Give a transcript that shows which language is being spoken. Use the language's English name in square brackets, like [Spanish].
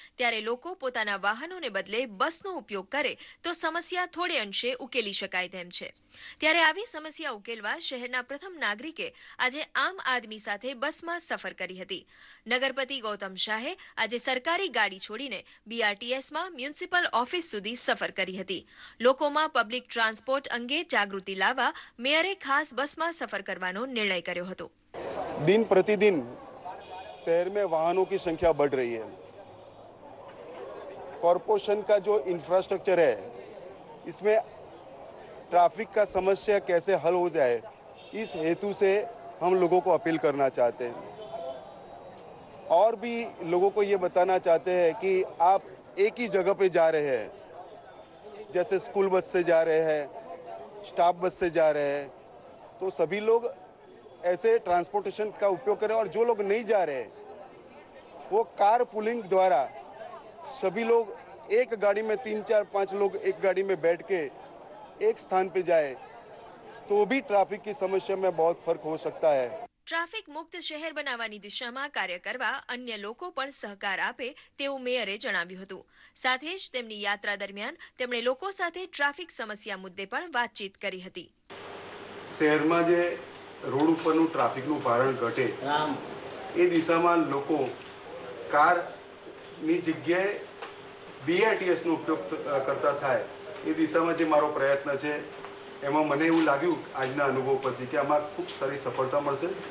[Gujarati] ત્યારે લોકો પોતાના વાહનોને બદલે બસનો ઉપયોગ કરે તો સમસ્યા થોડે અંશે ઉકેલી શકાય તેમ છે. ત્યારે આવી સમસ્યા ઉકેલવા શહેરના પ્રથમ નાગરિકે આજે આમ આદમી સાથે બસમાં સફર કરી હતી. નગરપતિ ગૌતમ શાહે આજે સરકારી ગાડી છોડીને બીઆરટીએસમાં મ્યુનિસિપલ ઓફિસ સુધી સફર કરી હતી. લોકોમાં પબ્લિક ટ્રાન્સપોર્ટ અંગે जागृति लावा मेयरे खास बस में सफर करवानो निर्णय कर्यो हतो. [Hindi] दिन प्रतिदिन शहर में वाहनों की संख्या बढ़ रही है. कॉरपोरेशन का जो इंफ्रास्ट्रक्चर है इसमें ट्रैफिक का समस्या कैसे हल हो जाए इस हेतु से हम लोगों को अपील करना चाहते हैं और भी लोगों को ये बताना चाहते हैं कि आप एक ही जगह पे जा रहे हैं, जैसे स्कूल बस से जा रहे हैं, स्टाफ बस से जा रहे हैं, तो सभी लोग ऐसे ट्रांसपोर्टेशन का उपयोग करें और जो लोग नहीं जा रहे वो कार पुलिंग द्वारा सभी लोग एक गाड़ी में 3, 4, 5 लोग एक गाड़ी में बैठ के एक स्थान पे जाए तो भी ट्रैफिक की समस्या में बहुत फर्क हो सकता है. [Gujarati] ટ્રાફિક મુક્ત શહેર બનાવવાની દિશામાં કાર્ય કરવા અન્ય લોકો પણ સહકાર આપે તેવું મેયરે જણાવ્યું હતું. સાથે જ તેમની યાત્રા દરમિયાન તેમણે લોકો સાથે ટ્રાફિક સમસ્યા મુદ્દે પણ વાતચીત કરી હતી. શહેરમાં જે રોડ ઉપરનું ટ્રાફિકનું ભારણ ઘટે એ દિશામાં લોકો કારની જગ્યાએ બીઆરટીએસનો ઉપયોગ કરતા થાય એ દિશામાં જે મારો પ્રયત્ન છે એમાં મને એવું લાગ્યું આજના અનુભવ પરથી કે આમાં ખૂબ સારી સફળતા મળશે.